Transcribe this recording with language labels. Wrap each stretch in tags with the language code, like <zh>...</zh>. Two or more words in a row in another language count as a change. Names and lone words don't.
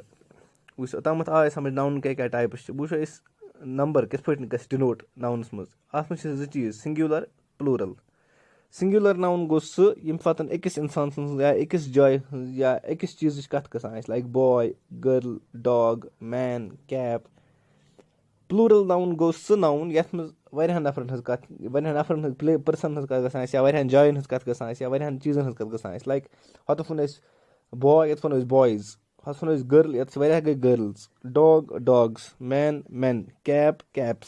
<ks>وٕچھ اوٚتامَتھ آے سَمٕجھ ناوُن کیٛاہ ٹایپٕس چھِ. وٕچھو أسۍ نمبر کِتھ پٲٹھۍ گژھِ ڈِنوٹ ناونَس منٛز. اَتھ منٛز چھِ 2 چیٖز</ks> <en>singular plural. singular noun</en> <ks>گوٚو سُہ ییٚمہِ ساتہٕ أکِس اِنسان سٕنٛز یا أکِس جایہِ ہٕنٛز یا أکِس چیٖزٕچ کَتھ گژھان آسہِ</ks> <en>like boy girl dog man cap. plural noun</en> <ks>گوٚو سُہ ناوُن یَتھ منٛز واریاہَن نفرَن ہٕنٛز کَتھ واریاہَن نفرَن ہٕنٛز پٔرسَن ہٕنٛز کَتھ گژھان آسہِ یا واریاہَن جایَن ہٕنٛز کَتھ گژھان آسہِ یا واریاہَن چیٖزَن ہٕنٛز کَتھ گژھان آسہِ. لایک ہۄتَتھ وَنو أسۍ باے یَتھ وَنو أسۍ بایِز ہۄتھ وَنو أسۍ گٔرل یَتھ چھِ واریاہ گٔے</ks> <en>girls dog dogs man cap caps.</en>